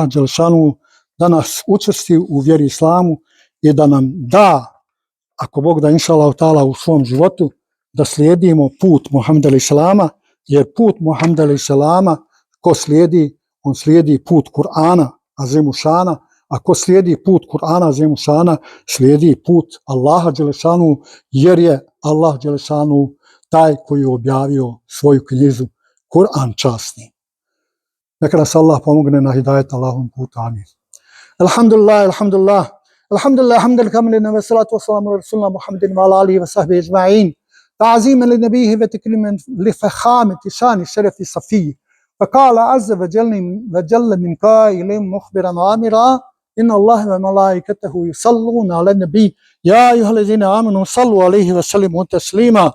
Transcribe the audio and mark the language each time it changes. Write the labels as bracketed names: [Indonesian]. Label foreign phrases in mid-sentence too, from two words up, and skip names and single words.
[Bosnian] dželešanu da nas učvrsti u vjeri islamu i da nam da, ako Bog da [Arabic] إن شاء الله تعالى, [Bosnian] u svom životu da slijedimo put Muhammeda [Arabic] عليه السلام, [Bosnian] jer put Muhammeda [Arabic] عليه السلام [Bosnian] ko slijedi, on slijedi put Kur'ana azimušana, a ko slijedi put Kur'ana azimušana, slijedi put Allaha dželešanu, jer je Allah dželešanu taj koji je objavio svoju knjigu Kur'an časni. Neka nas Allah pomogne na hidajet Allahom putu. Amin. [Arabic] الحمد لله، الحمد لله، الحمد لله، حمدا كاملا والصلاة والسلام على رسولنا محمد وعلى آله وصحبه أجمعين. تعظيما لنبيه وتكريما لفخامة شان الشرف الصفي. فقال عز وجل من قائل مخبرا آمرا إن الله وملائكته يصلون على النبي يا أيها الذين آمنوا صلوا عليه وسلموا تسليما.